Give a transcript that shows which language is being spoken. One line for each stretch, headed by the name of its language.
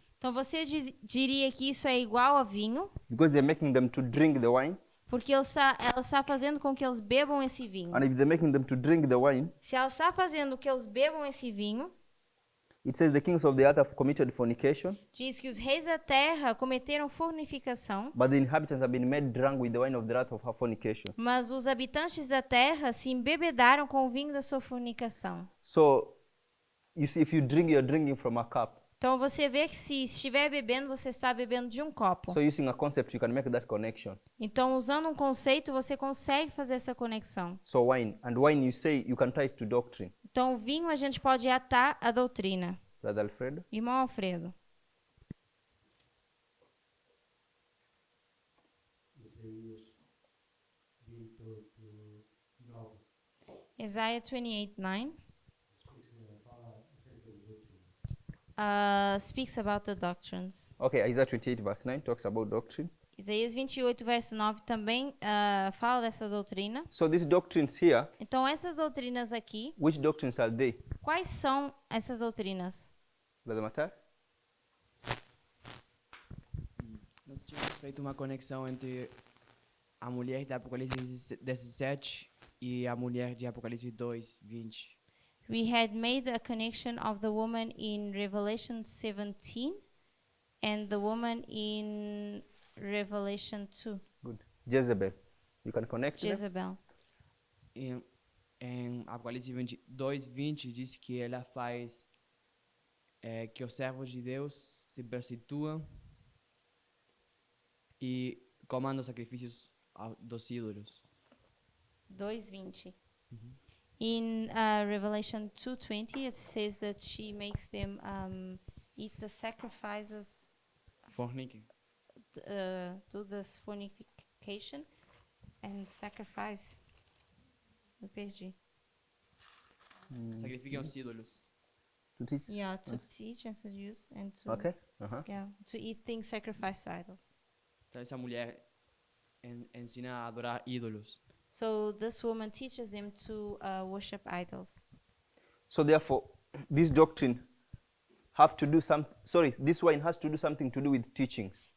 Portuguese: Então você diria que isso é igual a vinho,
English: because they're making them to drink the wine.
Portuguese: porque ela está fazendo com que eles bebam esse vinho.
English: And if they're making them to drink the wine,
Portuguese: Se ela está fazendo que eles bebam esse vinho,
English: it says the kings of the earth have committed fornication,
Portuguese: diz que os reis da terra cometeram fornicação,
English: but the inhabitants have been made drunk with the wine of the wrath of her fornication.
Portuguese: mas os habitantes da terra se embebedaram com o vinho da sua fornicação.
English: So you see, if you drink, you're drinking from a cup.
Portuguese: Então você vê que se estiver bebendo, você está bebendo de um copo.
English: So using a concept, you can make that connection.
Portuguese: Então, usando um conceito, você consegue fazer essa conexão.
English: So wine, and wine you say you can tie it to doctrine.
Portuguese: Então, o vinho a gente pode atar à doutrina.
English: Brother Alfredo?
Portuguese: Irmão Alfredo.
English: Isaiah 28:9 speaks about the doctrines. Okay, Isaiah 28 verse 9 talks about doctrine.
Portuguese: Isaías 28, verso 9 também fala dessa doutrina.
English: So these doctrines here,
Portuguese: Então, essas doutrinas aqui,
English: which doctrines are they?
Portuguese: quais são essas doutrinas?
English: Brother Matthias?
Portuguese: Nós tínhamos feito uma conexão entre a mulher de Apocalipse 17 e a mulher de Apocalipse 2, 20.
English: We had made a connection of the woman in Revelation 17 and the woman in Revelation 2, Good. Jezebel. You can connect them? Jezebel.
Portuguese: Em Apocalipse 22, 20, diz que ela faz que os servos de Deus se prostituam e comam os sacrifícios dos ídolos. 2:20.
English: In Revelation 2:20, it says that she makes them eat the sacrifices,
Portuguese: Forniquem.
English: do this fornication and sacrifice.
Portuguese: Eu perdi. Sacrifiquem os ídolos.
English: To teach? Yeah, to teach and seduce and to Okay. to eat things sacrificed to idols.
Portuguese: Então essa mulher ensina a adorar ídolos.
English: So this woman teaches them to worship idols. So therefore, this doctrine have to do some. Sorry, this wine has to do something to do with teachings.